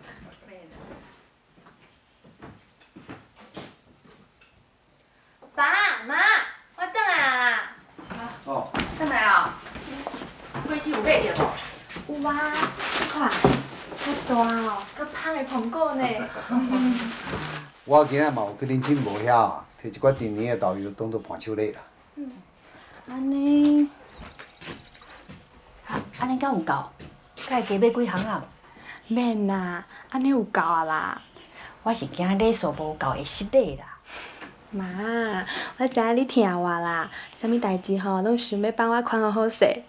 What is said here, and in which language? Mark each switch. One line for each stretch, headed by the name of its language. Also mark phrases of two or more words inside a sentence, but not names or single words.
Min Nan Chinese: 爸妈，我回来啦。哦。干嘛啊？飞机有买着无？有啊，你看，好大哦，佮香的苹果呢。我今仔嘛有去恁亲无遐，摕一罐甜甜的豆油当做伴手礼啦。安尼，安尼敢有够？该加买几项啊？免啦，安尼有够啊啦。我是惊礼数无够会失礼啦。妈，我知影你疼我啦，啥物代志吼，拢想要帮我款好好势。